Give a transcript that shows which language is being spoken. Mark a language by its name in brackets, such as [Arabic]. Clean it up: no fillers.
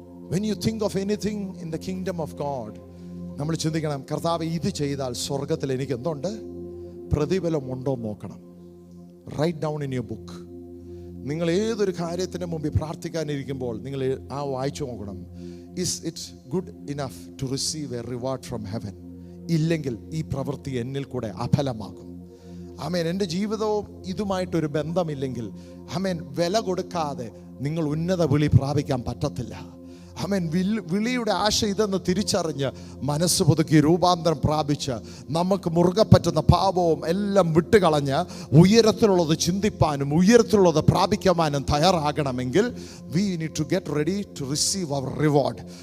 [English] When you think of anything in the kingdom of God, [Malayalam] നമ്മൾ ചിന്തിക്കണം, കർത്താവ് ഇത് ചെയ്താൽ സ്വർഗത്തിൽ എനിക്ക് എന്തുണ്ട്? പ്രതിഫലം ഉണ്ടോ നോക്കണം. [English] Right down in your book. [Malayalam] നിങ്ങൾ ഏതൊരു കാര്യത്തിന് മുമ്പിൽ പ്രാർത്ഥിക്കാനിരിക്കുമ്പോൾ നിങ്ങൾ ആ വായിച്ചു നോക്കണം. [English] Is it good enough to receive a reward from heaven? [Malayalam] ഇല്ലെങ്കിൽ ഈ പ്രവൃത്തി എന്നിൽ കൂടെ അഫലമാകും. ആമേൻ. എൻ്റെ ജീവിതവും ഇതുമായിട്ടൊരു ബന്ധമില്ലെങ്കിൽ, ആമേൻ, വില കൊടുക്കാതെ നിങ്ങൾ ഉന്നത വിളി പ്രാപിക്കാൻ പറ്റത്തില്ല. ആമേൻ. വിളിയുടെ ആശ ഇതെന്ന് തിരിച്ചറിഞ്ഞ് മനസ്സ് പുതുക്കി രൂപാന്തരം പ്രാപിച്ച് നമുക്ക് മുറുകെ പറ്റുന്ന പാപവും എല്ലാം വിട്ടുകളഞ്ഞ് ഉയരത്തിലുള്ളത് ചിന്തിപ്പാനും ഉയരത്തിലുള്ളത് പ്രാപിക്കുവാനും തയ്യാറാകണമെങ്കിൽ [English] we need to get ready to receive our reward.